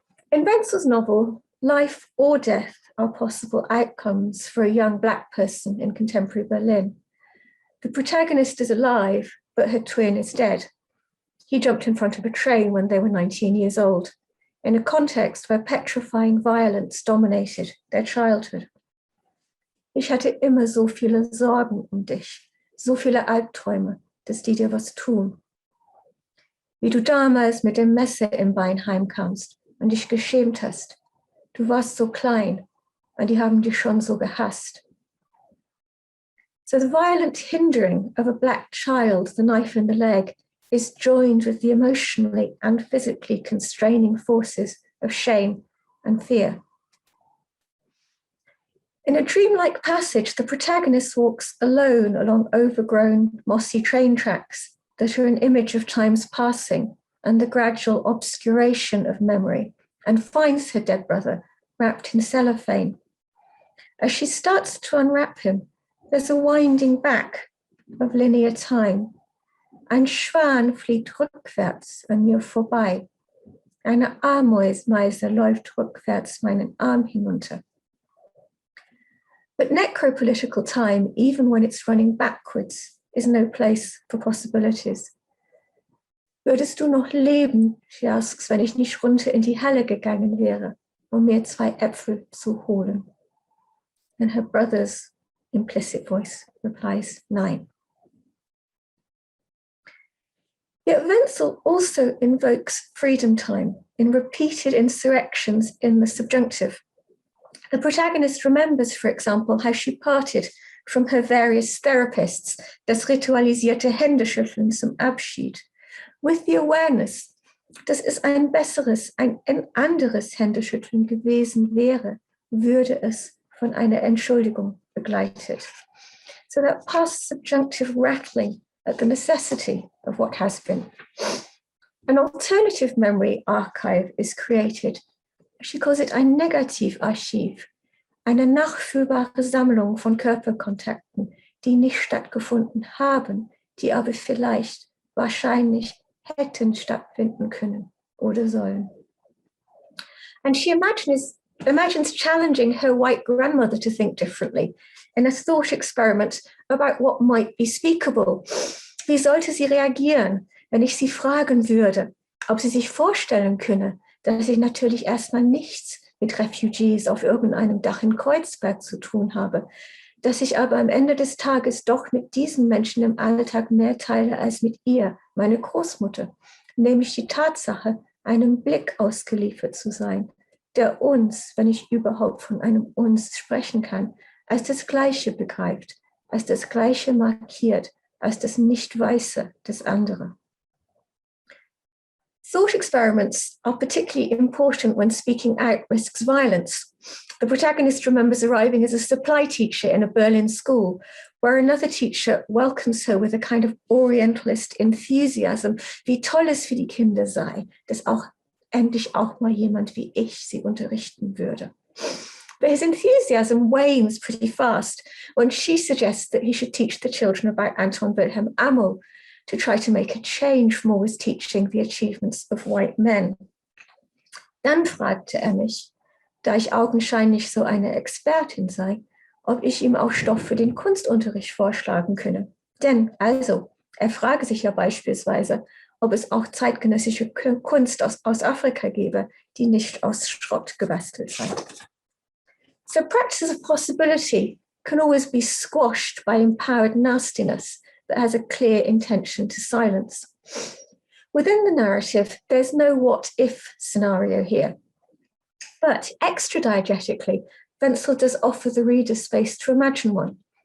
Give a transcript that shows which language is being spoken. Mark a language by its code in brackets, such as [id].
[en] In Wenzel's novel, life or death are possible outcomes for a young Black person in contemporary Berlin. The protagonist is alive, but her twin is dead. He jumped in front of a train when they were 19 years old, in a context where petrifying violence dominated their childhood. [de] Ich hatte immer so viele Sorgen dich, so viele Albträume, dass die dir was tun. Wie du damals mit dem Messer im Bein heimkamst und dich geschämt hast. Du warst so klein und die haben dich schon so gehasst. [en] So the violent hindering of a Black child, the knife in the leg, is joined with the emotionally and physically constraining forces of shame and fear. In a dreamlike passage, the protagonist walks alone along overgrown, mossy train tracks that are an image of time's passing and the gradual obscuration of memory, and finds her dead brother wrapped in cellophane. As she starts to unwrap him, there's a winding back of linear time. [de] Ein Schwan fliegt rückwärts an mir vorbei. Eine Ameise läuft rückwärts meinen Arm hinunter. [en] But necropolitical time, even when it's running backwards, is no place for possibilities. [de] Würdest du noch leben, [en] she asks, [de] wenn ich nicht runter in die Halle gegangen wäre, mir 2 Äpfel zu holen? [en] And her brother's implicit voice replies, [de] nein. [en] Yet Wenzel also invokes freedom time in repeated insurrections in the subjunctive. The protagonist remembers, for example, how she parted from her various therapists, [de] das ritualisierte Händeschütteln zum Abschied, [en] with the awareness, [de] dass es ein besseres, ein anderes Händeschütteln gewesen wäre, würde es von einer Entschuldigung begleitet. [en] So that past subjunctive rattling at the necessity of what has been. An alternative memory archive is created. She calls it [de] ein Negativarchiv, eine nachfühlbare Sammlung von Körperkontakten, die nicht stattgefunden haben, die aber vielleicht, wahrscheinlich hätten stattfinden können oder sollen. [en] And she imagines challenging her white grandmother to think differently in a thought experiment about what might be speakable. [de] Wie sollte sie reagieren, wenn ich sie fragen würde, ob sie sich vorstellen könne, dass ich natürlich erstmal nichts mit Refugees auf irgendeinem Dach in Kreuzberg zu tun habe, dass ich aber am Ende des Tages doch mit diesen Menschen im Alltag mehr teile als mit ihr, meine Großmutter, nämlich die Tatsache, einem Blick ausgeliefert zu sein, der uns, wenn ich überhaupt von einem uns sprechen kann, als das Gleiche begreift, als das Gleiche markiert, als das Nicht-Weiße des anderen. [en] Thought experiments are particularly important when speaking out risks violence. The protagonist remembers arriving as a supply teacher in a Berlin school, where another teacher welcomes her with a kind of Orientalist enthusiasm, [de] wie toll es für die Kinder sei, dass auch endlich auch mal jemand wie ich sie unterrichten würde. [en] But his enthusiasm wanes pretty fast when she suggests that he should teach the children about Anton Wilhelm Amel to try to make a change from always teaching the achievements of white men. [de] Dann fragte mich, da ich augenscheinlich so eine Expertin sei, ob ich ihm auch Stoff für den Kunstunterricht vorschlagen könne. Denn, also, er frage sich ja beispielsweise, ob es auch zeitgenössische Kunst aus Afrika gäbe, die nicht aus Schrott gebastelt sei. [en] So practice of possibility can always be squashed by empowered nastiness that has a clear intention to silence. Within the narrative, there's no what-if scenario here. But extra-diegetically, Wenzel does offer the reader space to imagine one.